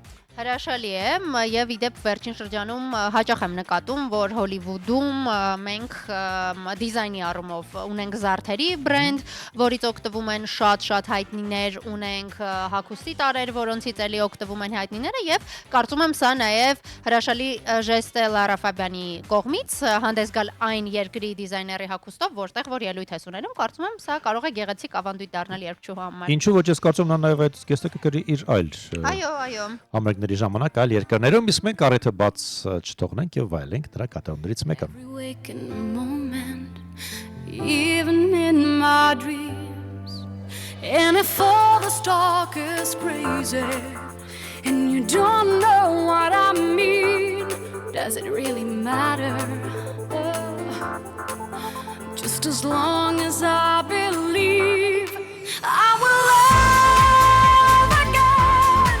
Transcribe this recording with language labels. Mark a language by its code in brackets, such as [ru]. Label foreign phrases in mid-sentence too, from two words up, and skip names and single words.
[hy] Հրաշալի է եւ իդեպ վերջին շրջանում հաճախ եմ նկատում, որ Հոլիվուդում մենք դիզայնի առումով ունենք զարդերի բրենդ, որից օգտվում են շատ հայտնիներ, ունենք հագուստի տարեր, որոնցից էլի օգտվում են հայտնիները եւ կարծում եմ սա նաեւ հրաշալի ժեստ է Լարա Ֆաբյանի կողմից հանդես գալ այն երկրի դիզայների հագուստով, որտեղ որ ելույթ է ունենում, կարծում եմ սա կարող է գեղեցիկ ավանդույթ դառնալ երկչու համար։ Ինչու՞ ոչ ես կարծում նա նաեւ այդ զգեստը կգրի իր այլ։ Այո։ Համերգների ժամանակ այլ երկրներում, իսկ մենք առիթը բաց չթողնենք եւ վայելենք դրա կատարումներից մեկը։ [en] Even in my dreams, and if all the talk is crazy, and you don't know what I mean, does it really matter? Just as long as I believe, I will love again.